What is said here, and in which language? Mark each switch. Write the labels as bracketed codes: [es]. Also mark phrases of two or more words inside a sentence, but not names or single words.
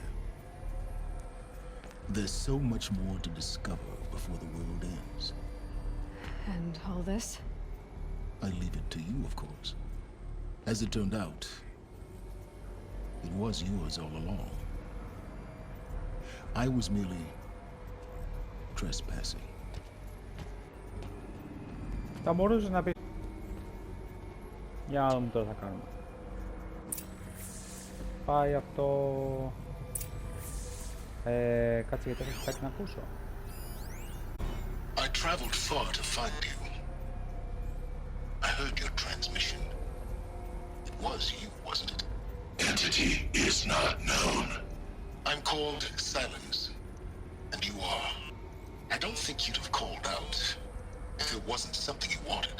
[en] There's so much more to discover before the world ends. And all this? I leave it to you, of course. As it turned out, it was yours all along. I was merely trespassing. [el] Θα μπορούσες να πεις... Για να δούμε τώρα θα κάνουμε. Πάει αυτό... κάτσε γιατί έχω κάτι να ακούσω. [en] I traveled far to find you. I heard your transmission. It was you, wasn't it? Entity is not known. I'm called Silence, and you are. I don't think you'd have called out if it wasn't something you wanted.